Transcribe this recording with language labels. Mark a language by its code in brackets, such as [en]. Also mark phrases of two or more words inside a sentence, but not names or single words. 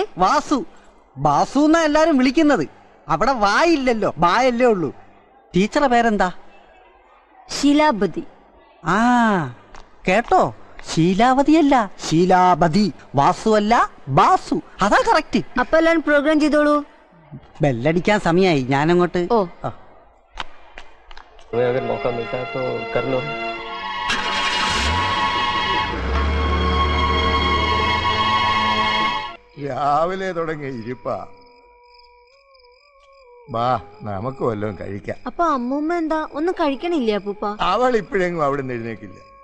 [ml] വാസു. ബാസു എന്നാ എല്ലാരും വിളിക്കുന്നത്. അവിടെ വായില്ലല്ലോ, ബായല്ലേ ഉള്ളൂ. ടീച്ചറുടെ പേരെന്താ? ശീലാപതി. ആ കേട്ടോ, ശീലാവതിയല്ല, ശീലാപതി. വാസു അല്ല, ബാസു. അതാ കറക്റ്റ്. അപ്പൊ എല്ലാരും പ്രോഗ്രാം ചെയ്തോളൂ. ബെല്ലടിക്കാൻ സമയായി, ഞാനങ്ങോട്ട്. ഓ, [hi] अगर मौका मिलता है तो कर लो. [ml] രാവിലെ തുടങ്ങിയ ഇരിപ്പാ. ബാ, നമുക്ക് വല്ലതും കഴിക്കാം. അപ്പൊ അമ്മൂമ്മ എന്താ ഒന്നും കഴിക്കണില്ലേ അപ്പൂപ്പ? അവൾ ഇപ്പോഴെങ്ങും അവിടെ നിന്ന് എഴുന്നേക്കില്ല.